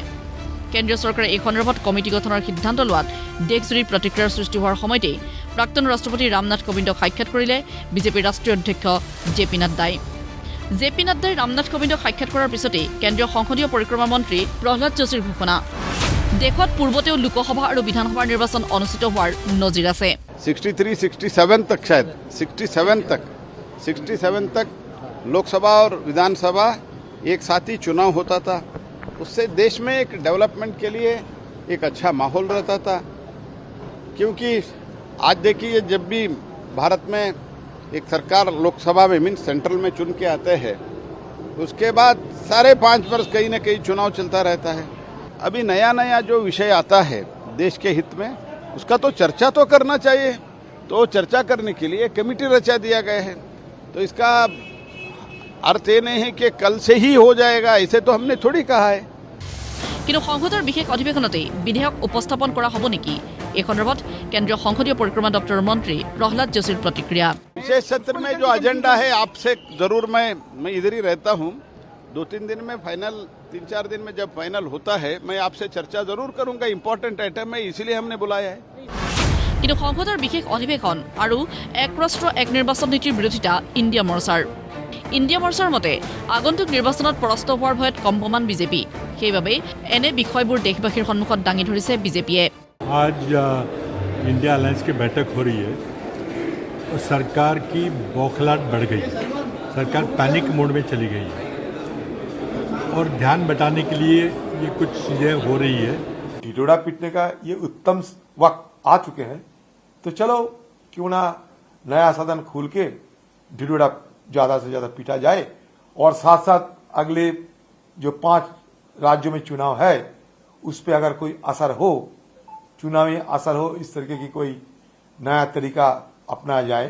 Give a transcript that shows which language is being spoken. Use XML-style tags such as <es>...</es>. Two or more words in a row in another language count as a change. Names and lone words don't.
<as>কেন্দ্ৰীয় চৰকাৰে এই সন্দৰ্ভত কমিটি গঠনৰ সিদ্ধান্ত লোৱাত দেশজুৰি প্ৰতিক্ৰিয়াৰ সৃষ্টি হোৱাৰ সময়তেই প্ৰাক্তন ৰাষ্ট্ৰপতি ৰামনাথ কোবিন্দক সাক্ষাৎ কৰিলে বিজেপিৰ ৰাষ্ট্ৰীয় অধ্যক্ষ জে.পি. নাড্ডাই। জে.পি. নাড্ডাই ৰামনাথ কোবিন্দক সাক্ষাৎ কৰাৰ পিছতেই কেন্দ্ৰীয় সংসদীয় পৰিক্ৰমা মন্ত্ৰী প্ৰহ্লাদ যোশীৰ ঘোষণা। দেশত পূৰ্বতেও লোকসভা আৰু বিধানসভাৰ নিৰ্বাচন অনুষ্ঠিত হোৱাৰ নজিৰ আছে।</as> <hi>67 तक शायद 67 तक लोकसभा और विधानसभा एक साथ ही चुनाव होता था। उससे देश में एक डेवलपमेंट के लिए एक अच्छा माहौल रहता था, क्योंकि आज देखिए जब भी भारत में एक सरकार लोकसभा में मीन सेंट्रल में चुन के आते हैं, उसके बाद सारे 5 वर्ष कहीं न कहीं चुनाव चलता रहता है। अभी नया नया जो विषय आता है देश के हित में, उसका तो चर्चा तो करना चाहिए। तो चर्चा करने के लिए कमेटी रचा दिया गया है। तो इसका अर्थ ये नहीं है कि कल से ही हो जाएगा, ऐसे तो हमने थोड़ी कहा है।</hi> <as>কিন্তু সংসদৰ বিশেষ অধিৱেশনতেই বিধেয়ক উপস্থাপন কৰা হ'ব নেকি? এই সন্দৰ্ভত কেন্দ্ৰীয় সংসদীয় পৰিক্ৰমা দপ্তৰৰ মন্ত্ৰী প্ৰহ্লাদ যোশীৰ প্ৰতিক্ৰিয়া।</as> <hi>विशेष सत्र में जो एजेंडा है आपसे जरूर मैं इधर ही रहता हूँ। 2-3 दिन में फाइनल, 3-4 दिन में जब फाइनल होता है मैं आपसे चर्चा जरूर करूंगा।</hi> <en>important item</en> <hi>है, इसीलिए हमने बुलाया है।</hi> <as>কিন্তু সংসদৰ বিশেষ অধিৱেশন আৰু এক ৰাষ্ট্ৰ এক নিৰ্বাচন নীতিৰ বিৰোধিতা ইণ্ডিয়া মৰ্চাৰ। ইণ্ডিয়া মৰ্চাৰ মতে আগন্তুক নিৰ্বাচনত পৰাস্ত হোৱাৰ ভয়ত কম্পমান বিজেপি। সেইবাবে এনে বিষয়বোৰ দেশবাসীৰ সন্মুখত দাঙি ধৰিছে বিজেপিয়ে।</as> <hi>आज इंडिया अलायंस की बैठक हो रही है और सरकार की बौखलाहट बढ़ गई। सरकार</hi> <en>panic mode</en> <hi>में चली गई है और ध्यान बटाने के लिए ये कुछ चीज़ें हो रही है। ढिढोरा पीटने का ये उत्तम वक्त आ चुके हैं, तो चलो क्यों ना नया सदन खोल के ढिढोरा ज़्यादा से ज़्यादा पीटा जाए और साथ साथ अगले जो 5 राज्यों में चुनाव है उस पर अगर कोई असर हो, चुनावी असर हो, इस तरीके की कोई नया तरीका अपनाया जाए।</hi>